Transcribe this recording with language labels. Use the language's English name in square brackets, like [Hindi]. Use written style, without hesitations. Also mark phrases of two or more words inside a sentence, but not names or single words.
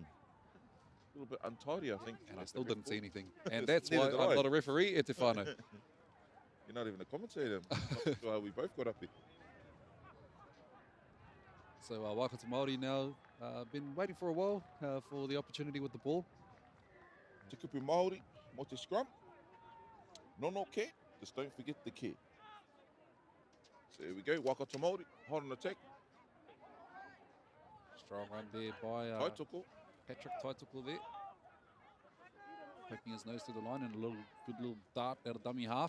[English] A little bit untidy, I think. And I still didn't see anything. And that's why I'm not a referee, Etefano. You're not even a commentator. We both got up here. So Waikato Māori now been waiting for a while for the opportunity with the ball. [Māori] Te kupu Māori, mo te scrum. [English] No care, just don't forget the care. So here we go, Waikato Māori, hot on attack. Strong run there by Taitoko. Patrick Taitoko there. Poking his nose to the line and a good little dart out of dummy half.